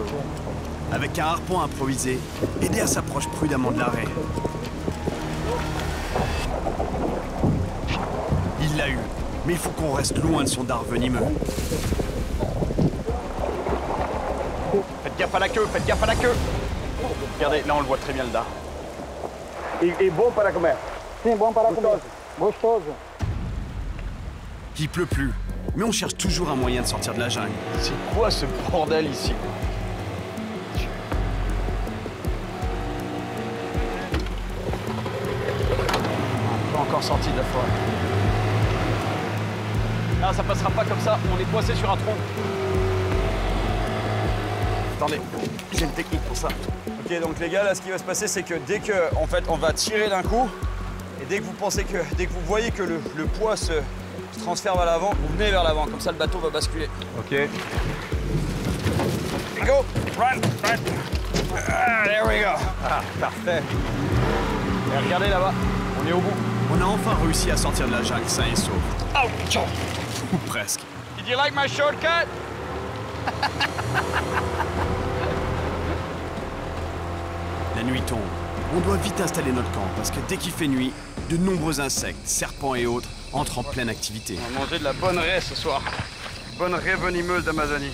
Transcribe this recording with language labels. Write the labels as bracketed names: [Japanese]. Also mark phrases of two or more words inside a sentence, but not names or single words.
[French] Avec un harpon improvisé, Eder s'approche prudemment de la raie. Il l'a eu, mais il faut qu'on reste loin de son dard venimeux. Faites gaffe à la queue, faites gaffe à la queue. Regardez, là on le voit très bien le dard. [Portuguese] E bom para comer. Sim, bom para comer. Gostoso. [French] qu'il pleut plus, mais on cherche toujours un moyen de sortir de la jungle. C'est quoi ce bordel ici? Pas encore sorti de la forêt. Là, ça passera pas comme ça, on est coincé sur un tronc. Attendez, j'ai une technique pour ça. Ok, donc les gars, là, ce qui va se passer, c'est que dès que, en fait, on va tirer d'un coup, et dès que vous voyez que le poids se transfère vers l'avant, vous venez vers l'avant, comme ça le bateau va basculer. [English] Ok. Go, run, run. Ah, there we go. [French] Ah, parfait. Et regardez là-bas, on est au bout. On a enfin réussi à sortir de la jungle sain et sauf. Ouch! Ou presque. [English] Did you like my shortcut? [French] La nuit tombe. On doit vite installer notre camp parce que dès qu'il fait nuit, de nombreux insectes, serpents et autres entrent en pleine activité. On va manger de la bonne raie ce soir. Bonne raie venimeuse d'Amazonie.